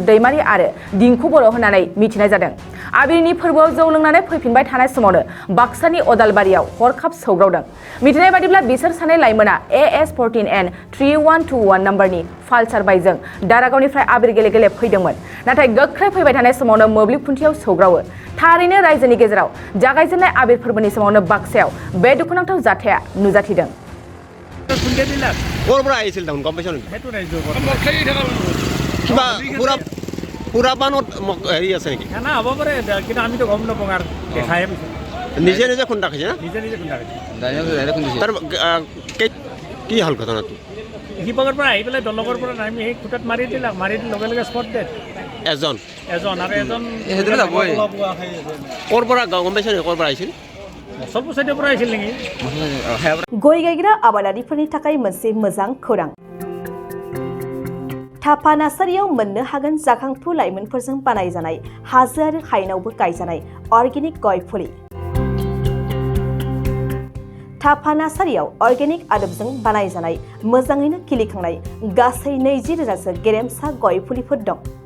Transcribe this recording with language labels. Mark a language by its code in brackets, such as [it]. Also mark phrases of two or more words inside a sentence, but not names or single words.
[brx] दैमारि आरो दिंखु बर' होननानै मिथिनाय जादों आबिरनि फोरबोआव जौ लोंनानै फैफिनबाय थानाय समावनो बाक्सानि अदालबारियाव हरखाब सौग्रावदों मिथिनाय बादिब्ला बिसोर सानै लाइमोना AS14N3121 नम्बरनि फालसार बाइकजों दारागावनिफ्राय आबिर गेले गेले फैदोंमोन नाथाय गोख्रै फैबाय थानाय समावनो मोब्लिब खुन्थियाव सौग्रावो थारैनो रायजोनि गेजेराव जागायजेननाय आबिर फोरबोनि समावनो बाक्सायाव बे दुखुनांथाव जाथाया नुजाथिदों [as] ক'ৰ পৰা আহিছিল দেখোন গম পাইছ নেকি কিবা পুৰা বানত হেৰি আছে নেকি না হ'ব পাৰে কিন্তু আমিতো গম নাপাওঁ আৰু দেখাই নিজে নিজে খুন্দা খাইছে না নিজে নিজে খুন্দা তাৰ কি হ'ল ঘটনাটো শিৱসাগৰৰ পৰা আহি পেলাই দলগৰ পৰা নামি সেই খুটাত মাৰি দিলাক মাৰি দি লগে লগে স্পট ডেড এজন আৰু এজন ক'ৰ পৰা গম পাইছ নেকি ক'ৰ পৰা আহিছিল মছলপুৰ চাইডৰ পৰা আহিছিল নেকি [brx] गय गायग्रा आबादारिफोरनि थाखाय मोनसे मोजां खौरां थापा नार्सारियाव मोननो हागोन जाखांफु लाइमोनफोरजों बानायजानाय हाजो आरो हायेनावबो गायजानाय अर्गेनिक गय फुलि थापा नार्सारियाव अर्गेनिक आदबजों बानायजानाय मोजाङैनो खिलिखांनाय गासै 20,000सो गेरेमसा गय फुलिफोर दं